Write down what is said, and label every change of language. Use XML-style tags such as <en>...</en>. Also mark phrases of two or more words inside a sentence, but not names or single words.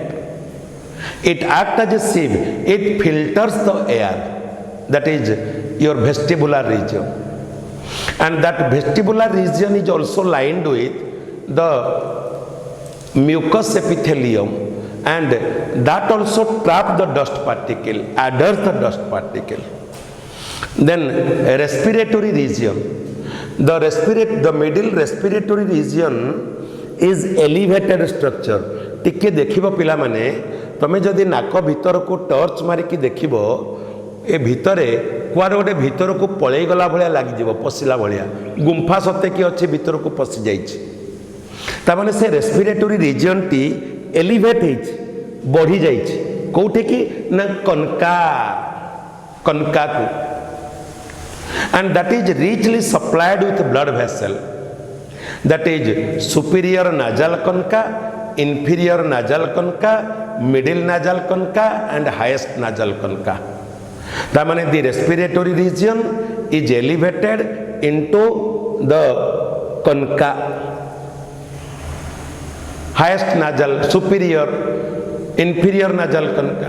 <en>It act as a sieve, it filters the air, that is your vestibular region, and that vestibular region is also lined with the mucous epithelium, and that also trap the dust particle, adheres the dust particle. Then respiratory region, the middle respiratory region is elevated structure.</en> <or>ଟିକେ ଦେଖିବ ପିଲା ମାନେ ତମେ ଯଦି ନାକ ଭିତର କୁ ଟର୍ଚ୍ଚ ମାରି କି ଦେଖିବ ଏ ଭିତରେ କୁଆଡ଼ ଗୋଟେ ଭିତର କୁ ପଳେଇ ଗଲା ଭଳିଆ ଲାଗି ଯିବ ପଶିଲା ଭଳିଆ ଗୁମ୍ଫା ସତେ କି ଅଛି ଭିତର କୁ ପଶି ଯାଉଛି। ତା ମାନେ ସେ</or> <en>respiratory region</en> <or>ଟି ଏଲିଭେଟ୍ ହେଉଛି ବଢ଼ି ଯାଉଛି କୋଠି କି ନା କନକା କୁ,</or> <en>and that is richly supplied with blood vessel, that is superior nasal concha, inferior nasal concha, middle nasal concha and highest nasal concha. That means the respiratory region is elevated into the concha, highest nasal, superior, inferior nasal concha.</en>